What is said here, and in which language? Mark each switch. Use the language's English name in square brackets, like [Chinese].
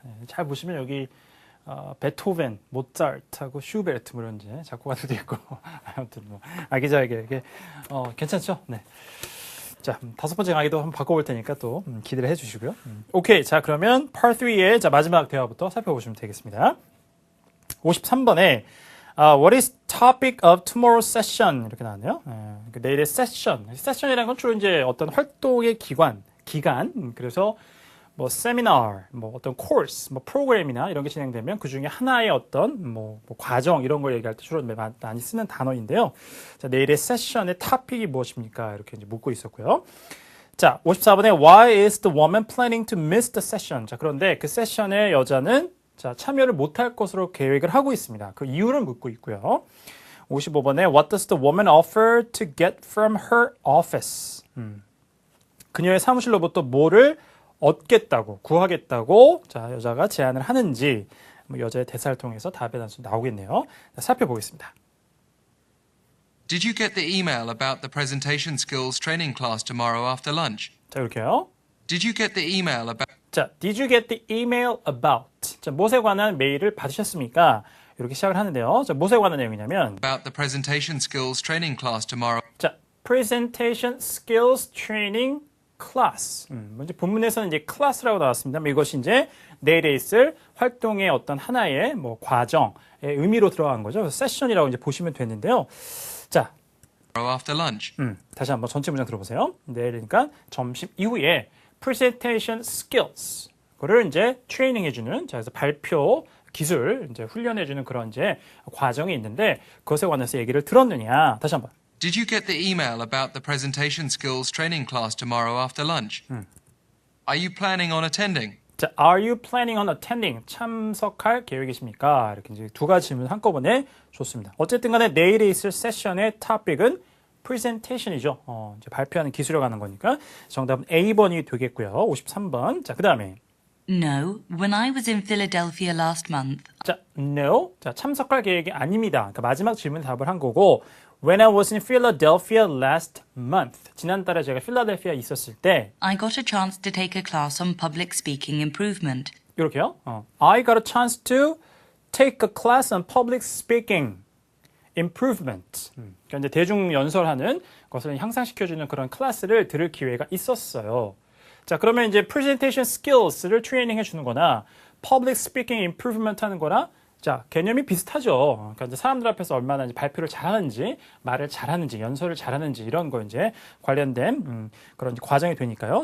[Korean] 네, 잘 보시면 여기 베토벤, 모차르트하고 슈베르트 뭐 이런 이제 작곡가들도 있고 아무튼 뭐 아기자기하게 괜찮죠? 네. 자, 다섯 번째 강의도 한번 바꿔볼 테니까 또 기대를 해주시고요. 오케이, 자 그러면 Part 3의 자 마지막 대화부터 살펴보시면 되겠습니다. [English] 53번에 What is topic of tomorrow's session? [Korean] 이렇게 나왔네요. 내일의 session. session이라는 건 주로 이제 어떤 활동의 기간. 그래서 뭐 seminar, 뭐 어떤 course, 뭐 프로그램이나 이런 게 진행되면 그 중에 하나의 어떤 뭐 과정 이런 걸 얘기할 때 주로 많이 쓰는 단어인데요. 자, 내일의 session의 topic이 무엇입니까? 이렇게 이제 묻고 있었고요. [English] 자, 54번에 Why is the woman planning to miss the session? [Korean] 자, 그런데 그 세션에 여자는 자, 참여를 못할 것으로 계획을 하고 있습니다. 그 이유를 묻고 있고요. [English] 55번에 What does the woman offer to get from her office? [Korean] 그녀의 사무실로부터 뭐를 얻겠다고, 구하겠다고 자, 여자가 제안을 하는지 뭐 여자의 대사를 통해서 답의 단수 나오겠네요. 자, 살펴보겠습니다. [English] Did you get the email about the presentation skills training class tomorrow after lunch? [Korean] 자, 이렇게요. [English] Did you get the email about 자, Did you get the email about? [Korean] 자, 무엇에 관한 메일을 받으셨습니까? 이렇게 시작을 하는데요. 자, 무엇에 관한 내용이냐면 [English] the presentation skills training class tomorrow? 자, presentation skills training class. [Korean] 먼저 본문에서는 이제 class라고 나왔습니다. 이것이 이제 내일에 있을 활동의 어떤 하나의 뭐 과정의 의미로 들어간 거죠. 그래서 세션이라고 이제 보시면 되는데요. 자, [English] after lunch. [Korean] 다시 한번 전체 문장 들어보세요. 내일이니까 점심 이후에 presentation skills 그거를 이제 트레이닝 해주는 자 그래서 발표 기술 이제 훈련해주는 그런 이제 과정이 있는데 그것에 관해서 얘기를 들었느냐 다시 한번. [English] Did you get the email about the presentation skills training class tomorrow after lunch? Are you planning on attending? 자, Are you planning on attending? [Korean] 참석할 계획이십니까? 이렇게 이제 두 가지 질문 한꺼번에 줬습니다. 어쨌든 간에 내일에 있을 세션의 topic은 presentation이죠. 이제 발표하는 기술에 관한 거니까 정답은 A번이 되겠고요. 53번. 자, 그 다음에 [English] No, when I was in Philadelphia last month. 자, no. [Korean] 자, 참석할 계획이 아닙니다. 그러니까 마지막 질문 답을 한 거고 [English] When I was in Philadelphia last month. [Korean] 지난달에 제가 필라델피아에 있었을 때 [English] I got a chance to take a class on public speaking improvement. [Korean] 이렇게요. [English] I got a chance to take a class on public speaking improvement. [Korean] 그러니까 이제 대중 연설하는 것을 향상시켜주는 그런 클래스를 들을 기회가 있었어요. 자, 그러면 이제 presentation skills를 트레이닝 해주는 거나 public speaking improvement 하는 거나 자, 개념이 비슷하죠. 그러니까 이제 사람들 앞에서 얼마나 이제 발표를 잘하는지, 말을 잘하는지, 연설을 잘하는지 이런 거 이제 관련된 그런 과정이 되니까요.